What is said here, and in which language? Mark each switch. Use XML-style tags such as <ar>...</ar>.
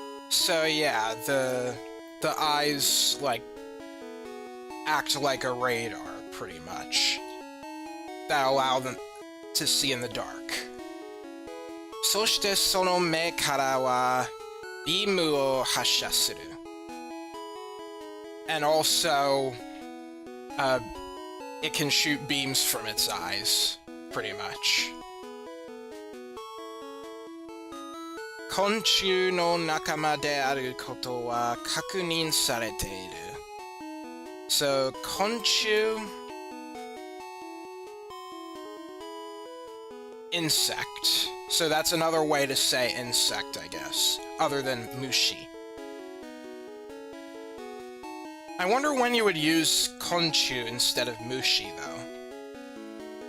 <en>So yeah, the eyes, like, act like a radar, pretty much. That allow them to see in the dark.</en> <ja>そしてその目からはビームを発射する.</ja> <en>And also, it can shoot beams from its eyes, pretty much.</en> <ja>昆虫の仲間であることは確認されている.</ja> <en>So, 昆虫, insect. So that's another way to say insect, I guess, other than mushi. I wonder when you would use konchu instead of mushi, though.</en>